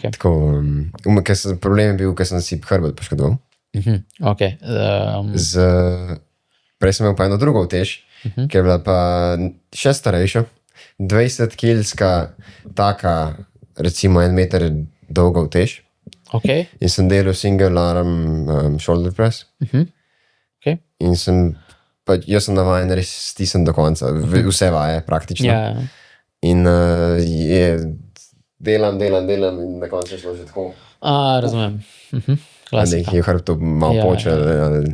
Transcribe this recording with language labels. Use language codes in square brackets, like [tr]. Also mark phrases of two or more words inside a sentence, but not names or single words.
[sl] Tako, problem je bil, ker sem si hrbet poškodoval. Ok, Prej sem imel pa eno drugo utež, ki je bila pa še starejša, 20-kilska, taka, recimo 1 meter dolga utež. ok, In sem delal [en] single arm shoulder press. [sl] ok. In jaz sem navajen res stisnjen do konca, vse vaje praktično. Ja, In delam in na koncu je šlo že tako. razumem. Da Klasika. je hrbto malo Ja, počel.